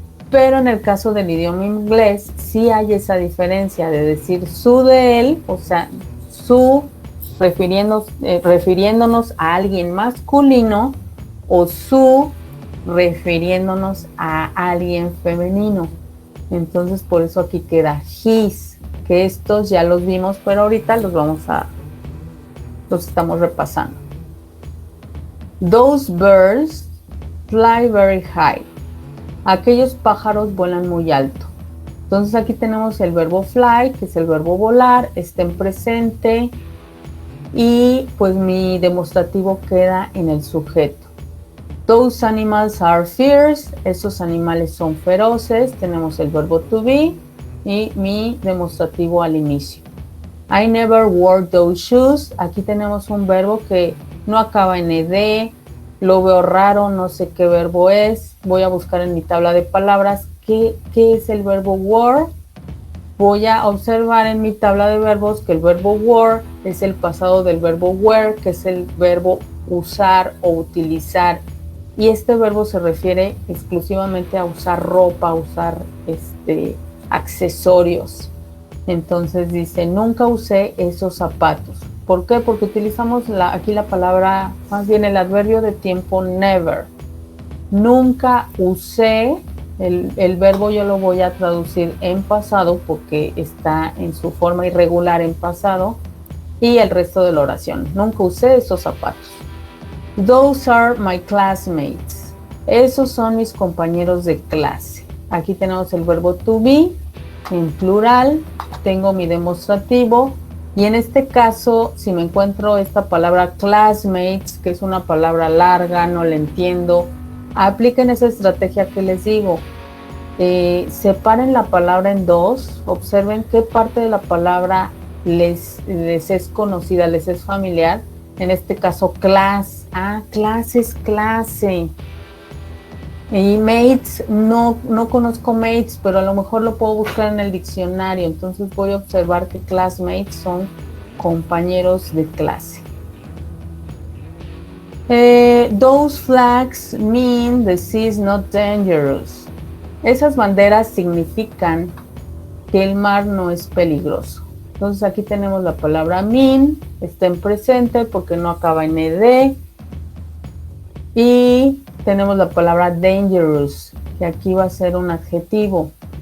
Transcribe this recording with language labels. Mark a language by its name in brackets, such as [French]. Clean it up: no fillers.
[Spanish] Pero en el caso del idioma inglés sí hay esa diferencia de decir su de él, o sea, su refiriéndonos a alguien masculino o su refiriéndonos a alguien femenino. Entonces por eso aquí queda his, que estos ya los vimos, pero ahorita los estamos repasando. [English] Those birds fly very high. [Spanish] Aquellos pájaros vuelan muy alto. Entonces aquí tenemos el verbo fly, que es el verbo volar, está en presente y pues mi demostrativo queda en el sujeto. [English] Those animals are fierce. [Spanish] Esos animales son feroces. Tenemos el verbo to be y mi demostrativo al inicio. [English] I never wore those shoes. [Spanish] Aquí tenemos un verbo que no acaba en ed. Lo veo raro, no sé qué verbo es. Voy a buscar en mi tabla de palabras qué es el verbo wore. Voy a observar en mi tabla de verbos que el verbo wore es el pasado del verbo wear, que es el verbo usar o utilizar. Y este verbo se refiere exclusivamente a usar ropa, a usar accesorios. Entonces dice, nunca usé esos zapatos. ¿Por qué? Porque utilizamos aquí la palabra, más bien el adverbio de tiempo never. Nunca usé, el verbo yo lo voy a traducir en pasado porque está en su forma irregular en pasado, y el resto de la oración. Nunca usé esos zapatos. [English] Those are my classmates. [Spanish] Esos son mis compañeros de clase. Aquí tenemos el verbo to be en plural. Tengo mi demostrativo. Y en este caso, si me encuentro esta palabra classmates, que es una palabra larga, no la entiendo, apliquen esa estrategia que les digo. Separen la palabra en dos. Observen qué parte de la palabra les es conocida, les es familiar. En este caso, class. Clase es clase. Y mates, no conozco mates, pero a lo mejor lo puedo buscar en el diccionario. Entonces voy a observar que classmates son compañeros de clase. [English] Those flags mean the sea is not dangerous. [Spanish] Esas banderas significan que el mar no es peligroso. Entonces aquí tenemos la palabra mean, está en presente porque no acaba en ed. Y tenemos la palabra dangerous, que aquí va a ser un adjetivo.